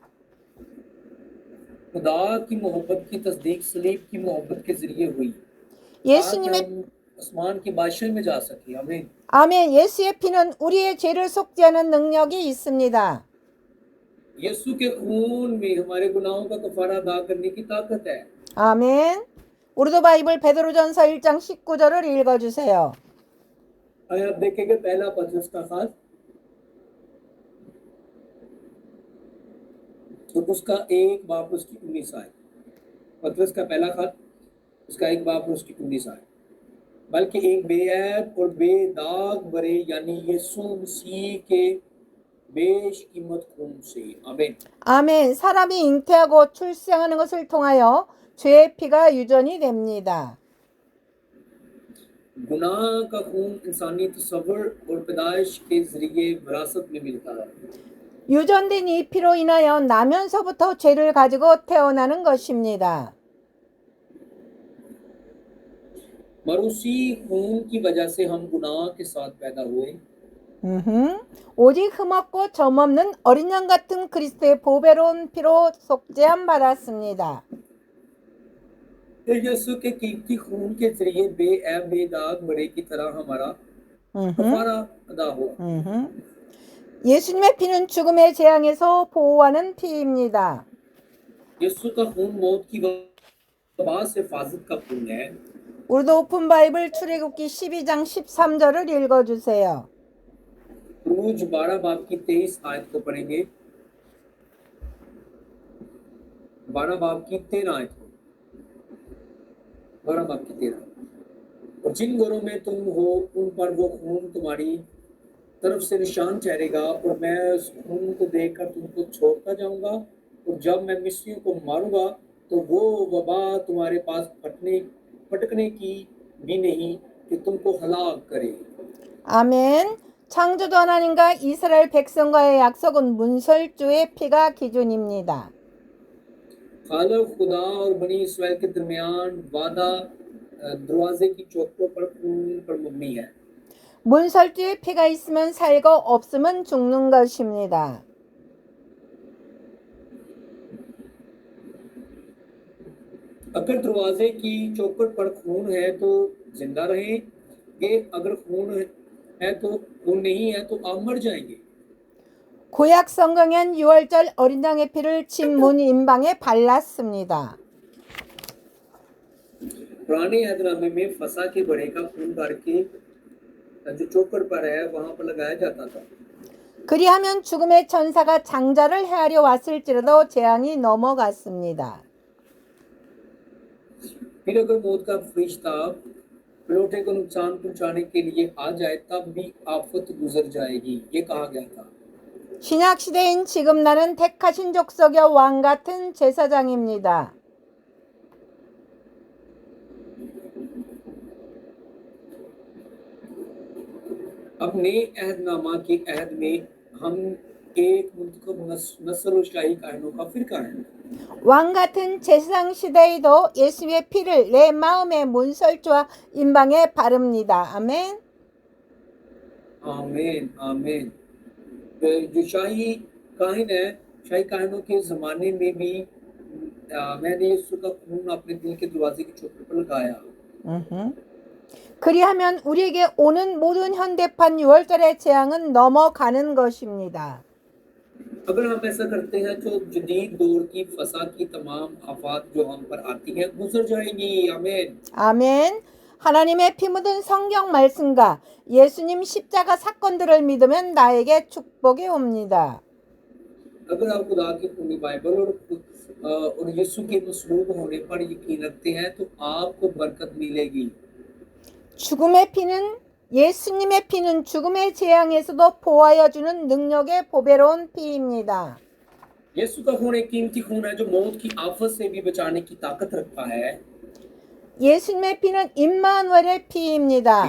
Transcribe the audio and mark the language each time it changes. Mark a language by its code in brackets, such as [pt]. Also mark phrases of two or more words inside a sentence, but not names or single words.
[ur] خدا کی محبت کی تصدیق صلیب کی محبت کے ذریعے ہوئی. [ko] 예수님의 [ur] آسمان کے بادشاہ میں جا سکے. आमीन। [ko] 아멘. 예수의 피는 우리의 죄를 속죄하는 능력이 있습니다. [ur] یسوع کے خون میں ہمارے گناہوں کا کفارہ ادا کرنے کی طاقت ہے. [ko] 아멘. 우르두 바이블 베드로전서 1장 19절을 읽어주세요. [ur] آئیے آپ دیکھیں گے پہلا پطرس کا خاص تو اس کا ایک باپ اس کی 19 آئے. پطرس کا پہلا خط اس کا ایک باپ اس کی 19 آئے. بلکہ ایک بےعیب اور بےداغ برے یعنی یسوع مسیح کے بیش‌قیمت خون سے. आमीन। [ko] 아멘. 사람이 잉태하고 출생하는 것을 통하여 죄의 피가 유전이 됩니다. [ur] گناہ کا خون انسانی تصور اور پیدائش کے ذریعے وراثت میں ملتا ہے. [ko] 유전된 이 피로 인하여 나면서부터 죄를 가지고 태어나는 것입니다. [ur] موروثی خون کی وجہ سے ہم گناہ کے ساتھ پیدا ہوئے. [ko] 오직 흠없고 점없는 어린 양 같은 그리스도의 보배로운 피로 속죄함 받았습니다. [ur] یسوع کے قیمتی خون کے ذریعے بےعیب بےداغ بڑے کی طرح ہمارا کفارہ ادا ہوا. [ko] 예수님의 피는 죽음의 재앙에서 보호하는 피입니다. [ur] یسوع کا خون موت کی وبا سے حفاظت کا خون ہے. [ko] 우리도 오픈 바이블 출애굽기 12장 13절을 읽어주세요. [ur] کروز 12 باب کی 23 آیت کو پڑھیں گے. 12 باب کی 13 آیت کو، 12 باب کی 13. اور جن گھروں میں تم ہو ان پر وہ خون تمہاری طرف سے نشان ٹھہرے گا، اور میں اس خون کو دیکھ‌کر تم‌کو چھوڑتا جاؤں گا، اور جب میں مصریوں کو ماروں گا تو وہ وبا تمہارے پاس پھٹکنے کی بھی نہیں کہ تم‌کو ہلاک کرے. [ko] 아멘. 창조주 하나님과 이스라엘 백성과의 약속은 문설주의 피가 기준입니다. [ur] خالق خدا اور بنی اسرائیل کے درمیان وعدہ دروازے کی چوکھٹوں پر خون پر مبنی ہے. [ko] 문설주의 피가 있으면 살고 없으면 죽는 것입니다. [ur] اگر دروازے کی چوکھٹ پر خون ہے تو زندہ رہیں گے، اگر خون ہے تو خون نہیں ہے تو آپ مر جائیں گے. [ko] 구약 성경엔 6월절 어린 양의 피를 진 문 임방에 발랐습니다. [ur] پرانے عہدنامے میں فسح کے بڑے کا خون کرکے جو چوکھٹ پر ہے وہاں پر لگایا جاتا تھا. [ko] 그리하면 죽음의 천사가 장자를 헤아려 왔을지라도 재앙이 넘어갔습니다. [ur] پھر اگر موت کا فرشتہ لوٹے کو نقصان پہنچانے کے لیے آ جائے تب بھی آفت گزر جائے گی، یہ کہا گیا تھا. [ko] 신약 시대인 지금 나는 택하신 족속의 왕 같은 제사장입니다. [ur] اب نئے عہدنامہ کے عہد میں ہم ایک منتخب نسل اور شاہی کاہنوں کا فرقہ ہے. [ko] 왕 같은 제사장 시대에도 예수의 피를 내 마음의 문설주와 임방에 바릅니다. 아멘. [ur] آمین آمین. جو شاہی کاہن ہے، شاہی کاہنوں کے زمانے میں بھی میں‌نے یسوع کا خون اپنے دل کے دروازے کی چوکھٹ پر لگایا. [ko] 그리하면 우리에게 오는 모든 현대판 6월절의 재앙은 넘어가는 것입니다. [ur] اگر ہم ایسا کرتے ہیں تو جدید دور کی فسح کی تمام آفات جو ہم پر آتی ہیں گزر جائیں گی. आमीन [ko] 아멘. 하나님의 피 묻은 성경 말씀과 예수님 십자가 사건들을 믿으면 나에게 축복이 옵니다. [ur] اگر آپ خدا کی پوری بائبل اور یسوع کے مصلوب ہونے پر یقین رکھتے ہیں تو آپ‌کو برکت ملے گی. [ko] 죽음의 피는 예수님의 피는 죽음의 재앙에서도 보호하여 주는 능력의 보배로운 피입니다. [ur] یسوع کا خون ایک قیمتی خون ہے جو موت کی آفت سے بھی بچانے کی طاقت رکھتا ہے. [ko] 예수님의 피는 임마누엘의 피입니다.